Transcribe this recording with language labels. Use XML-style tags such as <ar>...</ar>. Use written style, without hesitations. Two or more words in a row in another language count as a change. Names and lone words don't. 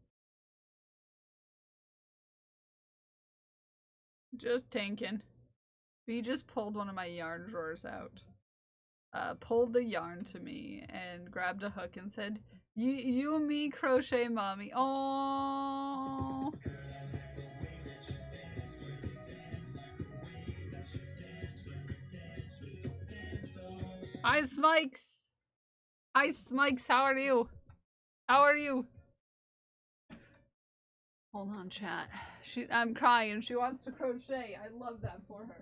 <en>Just tanking. He just pulled one of my yarn drawers out. Pulled the yarn to me and grabbed a hook and said, you and me crochet mommy. Oh. Hi, Smikes. Hi, Smikes. How are you? How are you? Hold on, chat. I'm crying. She wants to crochet. I love that for her.</en>